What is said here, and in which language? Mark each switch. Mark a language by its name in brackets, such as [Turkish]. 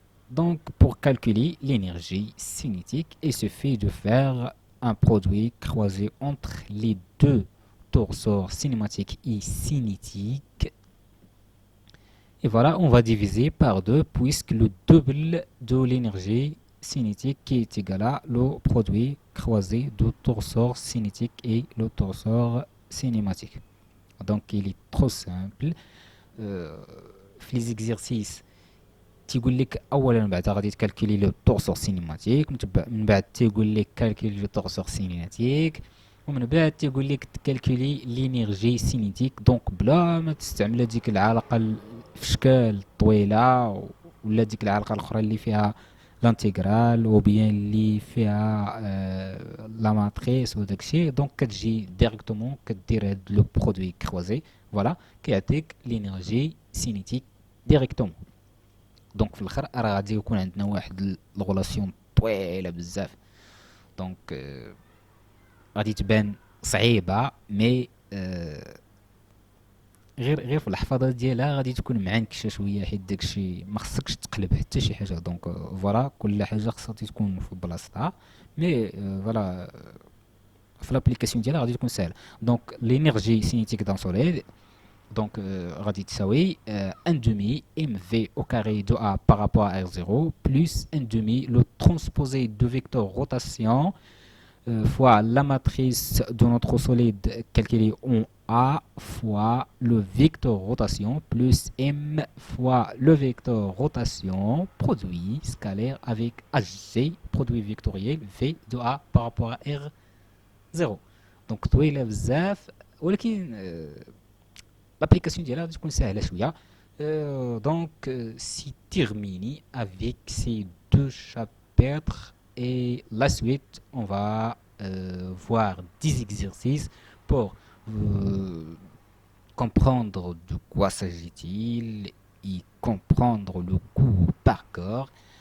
[French] Donc, pour calculer l'énergie cinétique, il suffit de faire un produit croisé entre les deux torseurs cinématiques et cinétiques. Et voilà, on va diviser par 2 puisque le double de l'énergie cinétique qui est égal à le produit croisé du torseur cinétique et le torseur cinématique. Donc, il est trop simple. Les exercices [Arabic] تيقول لك اولا بعد غادي تكالكولي لو طورسور سينيماتيك من بعد تيقول لك كالكولي لو طورسور سينيماتيك ومن بعد تيقول لك تكالكولي لينيرجي سينيتيك. دونك بلا ما تستعمل هذيك العلاقه في شكال طويله ولا ديك العلاقه الاخرى اللي فيها لانتيغرال او بيان اللي فيها لا ماتريس وداكشي. دونك كتجي ديريكتومون كدير هاد لو برودوي كروزي فوالا كيعطيك لينيرجي سينيتيك ديريكتومون. دونك في الاخر راه غادي يكون عندنا واحد الغولاسيون طويله بزاف. دونك غادي تبان صعيبه مي غير في الحفاظه ديالها غادي تكون معنكشه شويه حيت داكشي ما خصكش تقلب حتى شي حاجه. دونك فوالا كل حاجه خصها تكون في بلاصتها مي فوالا في لابليكاسيون ديالها غادي تكون سهله. [French] دونك لينيرجي سينيتيك دون سوليد donc [Arabic] غادي تساوي [French] 1 demi mv au carré de a par rapport à r0 plus 1 demi le transposé de vecteur rotation fois la matrice de notre solide calculée en A fois le vecteur rotation plus M fois le vecteur rotation produit scalaire avec HG, produit vectoriel V de A par rapport à R0. [Arabic] Donc طويلة بزاف ولكن l'application ديالها غادي تكون سهلة شوية. [French] Donc c'est terminé avec ces deux chapitres et la suite on va voir des exercices pour comprendre de quoi s'agit-il et comprendre le cours par cœur.